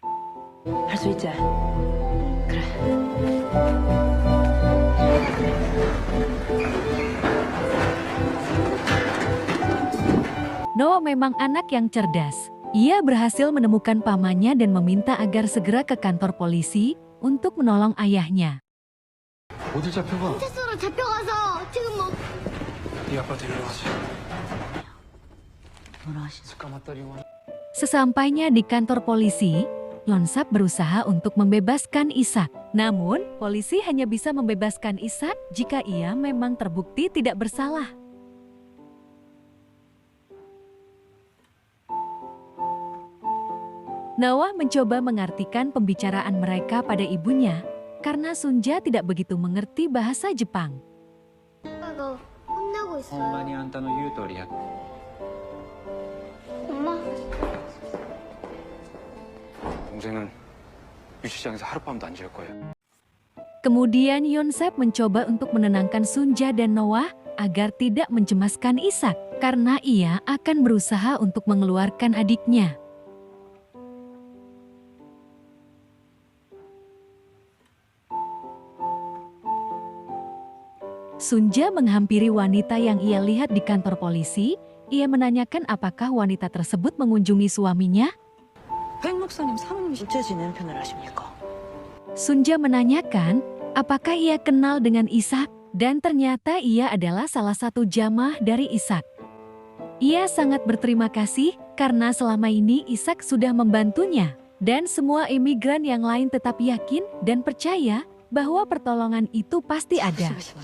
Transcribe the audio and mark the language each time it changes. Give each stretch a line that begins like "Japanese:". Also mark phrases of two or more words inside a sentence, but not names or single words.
Indonesian: Noah memang anak yang cerdas. Ia berhasil menemukan pamannya dan meminta agar segera ke kantor polisi untuk menolong ayahnya.
Korean: 어딜 잡혀가? 테스로 잡혀가서 지금 뭐 네 아빠한테 연락하지.
Indonesian: Sesampainya di kantor polisi, Yonsap berusaha untuk membebaskan Ishak. Namun, polisi hanya bisa membebaskan Ishak jika ia memang terbukti tidak bersalah. Nawah mencoba mengartikan pembicaraan mereka pada ibunya karena Sunja tidak begitu mengerti bahasa Jepang.
Korean: 아빠가 혼나고 있어요.
Japanese: あんたの言う通りや。
Korean: 엄마. 동생은 유치장에서 하룻밤도 안 지을 거예요.
Indonesian: Kemudian Yonsep mencoba untuk menenangkan Sunja dan Noah agar tidak mencemaskan Ishak karena ia akan berusaha untuk mengeluarkan adiknya. Sunja menghampiri wanita yang ia lihat di kantor polisi. Ia menanyakan apakah wanita tersebut mengunjungi suaminya.
Korean: 백 목사님 사모님이 어째 지내는 편을 아십니까?
Indonesian: Sunja menanyakan apakah ia kenal dengan Ishak dan ternyata ia adalah salah satu jamaah dari Ishak. Ia sangat berterima kasih karena selama ini Ishak sudah membantunya dan semua imigran yang lain tetap yakin dan percaya bahwa pertolongan itu pasti ada.